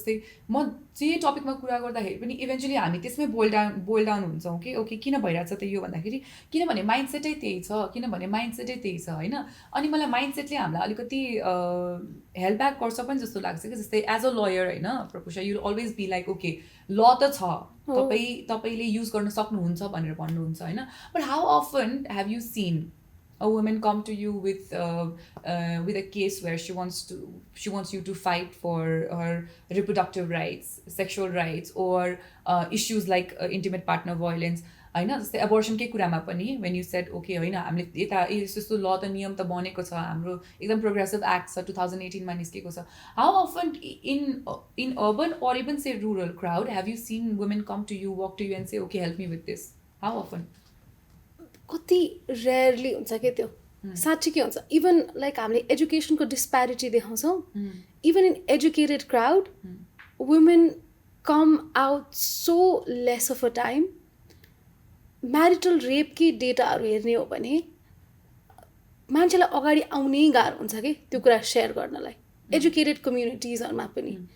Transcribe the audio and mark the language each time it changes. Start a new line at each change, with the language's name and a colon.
Nepali: जस्तै म जे टपिकमा कुरा गर्दाखेरि पनि इभेन्चुली हामी त्यसमै बोइल डाउन हुन्छौँ कि ओके किन भइरहेछ त यो भन्दाखेरि, किनभने माइन्डसेटै त्यही छ होइन। अनि मलाई माइन्डसेटले हामीलाई अलिकति हेल्प ब्याक गर्छ पनि जस्तो लाग्छ कि। जस्तै
English: as a lawyer
Nepali: होइन प्रपुषा,
English: you always be like okay
Nepali: ल त छ, तपाईँले युज गर्न सक्नुहुन्छ भनेर भन्नुहुन्छ होइन।
English: But how often have you seen a woman come to you with a case where she wants you to fight for her reproductive rights, sexual rights, or issues like intimate partner violence होइन।
Nepali: जस्तै एबोर्सनकै कुरामा पनि
English: when you said okay
Nepali: होइन हामीले यता यस्तो ल त नियम त बनेको छ, हाम्रो एकदम प्रोग्रेसिभ एक्ट छ 2018 मा निस्केको छ।
English: How often in urban or even say rural crowd have you seen women come to you, walk to you and say okay help me with this? How often?
Nepali: कति रेयरली हुन्छ क्या त्यो, साँच्चै के हुन्छ।
English: even like
Nepali: हामीले एजुकेसनको disparity देखाउँछौँ,
English: Even in educated crowd women come out so less of a time.
Nepali: Marital रेपकै डेटाहरू हेर्ने हो भने मान्छेलाई अगाडि आउनै गाह्रो हुन्छ कि त्यो कुरा सेयर गर्नलाई एजुकेटेड कम्युनिटिजहरूमा पनि।